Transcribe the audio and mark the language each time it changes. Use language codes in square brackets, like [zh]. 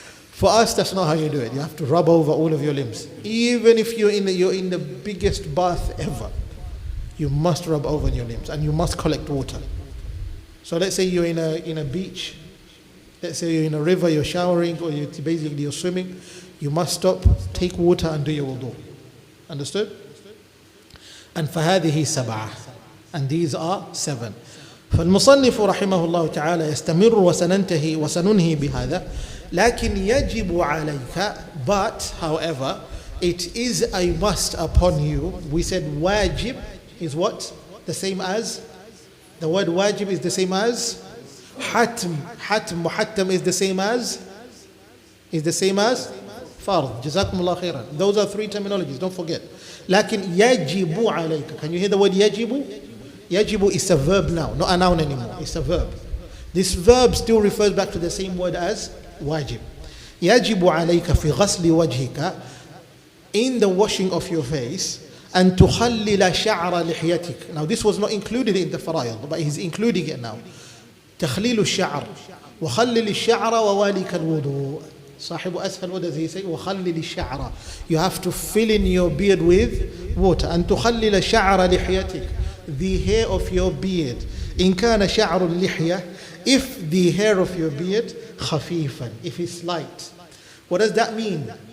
[en] For us, that's not how you do it. You have to rub over all of your limbs. Even if you're in the biggest bath ever, you must rub over your limbs and you must collect water. So let's say you're in a beach, let's say you're in a river, you're showering, or you're swimming, you must stop, take water and do your wudu. Understood? [ar] And فهذه سبعة. [en] And these are 7. [ar] فالمصنف رحمه الله تعالى يستمر وسننهي بهذا. لكن يجب عليك, [en] but however, it is a must upon you. We said wajib is what? The same as? The word wajib is the same as? Hatm. Muhattam is the same as? Is the same as? Fard. Jazakumullah khairan. Those are 3 terminologies, don't forget. [ar] لكن يجب عليك. [en] Can you hear the word يجب? يجب is a verb now, not a noun anymore. It's a verb. This verb still refers back to the same word as wajib. [ar] يجب عليك في غسل وجهك, [en] in the washing of your face, [ar] أن تخلل شعر لحيتك. [en] Now this was not included in the fara'id, but he's including it now. [ar] تخليل الشعر وخلل الشعر ووالك الوضوء. صاحب أسفل, [en] what does he say? [ar] وخلل الشعر. [en] You have to fill in your beard with water. [ar] أن تخلل شعر لحيتك, [en] the hair of your beard. [ar] إن كان شعر اللحية, [en] if the hair of your beard, [ar] خفيفا, [en] if it's light. What does that mean?